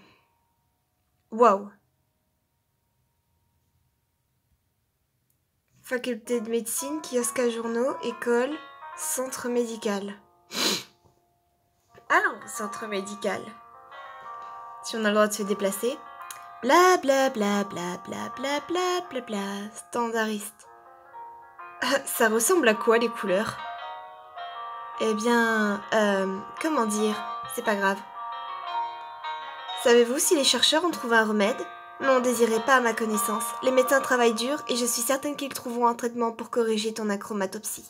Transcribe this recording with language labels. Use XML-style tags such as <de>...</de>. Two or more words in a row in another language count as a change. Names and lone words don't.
<fr>Waouh. Faculté de médecine, kiosque à journaux, école, centre médical. Alors, centre médical. Si on a le droit de se déplacer. Bla bla bla bla bla bla bla bla bla. Standardiste. Ça ressemble à quoi les couleurs? Eh bien, comment dire? C'est pas grave. Savez-vous si les chercheurs ont trouvé un remède? Non, désirez pas à ma connaissance. Les médecins travaillent dur et je suis certaine qu'ils trouveront un traitement pour corriger ton achromatopsie.</fr>